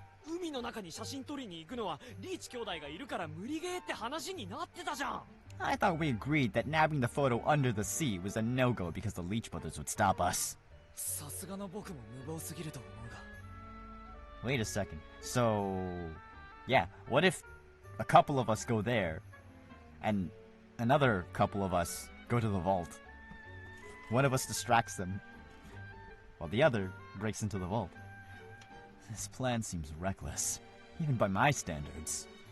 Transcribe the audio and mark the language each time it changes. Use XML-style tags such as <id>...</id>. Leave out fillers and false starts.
<ja>海の中に写真撮りに行くのはリーチ兄弟がいるから無理ゲーって話になってたじゃん。</ja> <en>I thought we agreed that nabbing the photo under the sea was a no-go because the Leech brothers would stop us.</en> <ja>さすがの僕も無謀すぎると思うが。</ja> <en>Wait a second. So, yeah, what if a couple of us go there, and another couple of us go to the vault? One of us distracts them, while the other breaks into the vault. This plan seems reckless, even by my standards.</en>